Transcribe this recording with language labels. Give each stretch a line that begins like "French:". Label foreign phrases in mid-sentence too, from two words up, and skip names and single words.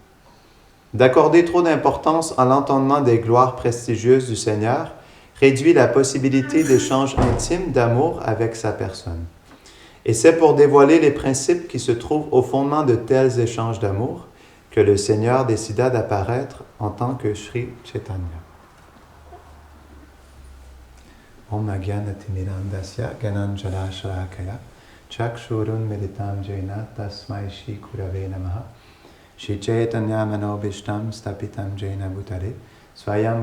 French: D'accorder trop d'importance à l'entendement des gloires prestigieuses du Seigneur réduit la possibilité d'échanges intimes d'amour avec sa personne. Et c'est pour dévoiler les principes qui se trouvent au fondement de tels échanges d'amour que le Seigneur décida d'apparaître en tant que Sri Chaitanya.
Sanskrit: Om Agyanatimirandasya Gananjala Shalakaya Chakshurun Meditam Jaina Tasmai Shri Kurave Namaha Shri Chaitanya Manobishtam Stapitam Jaina Bhutale Swayam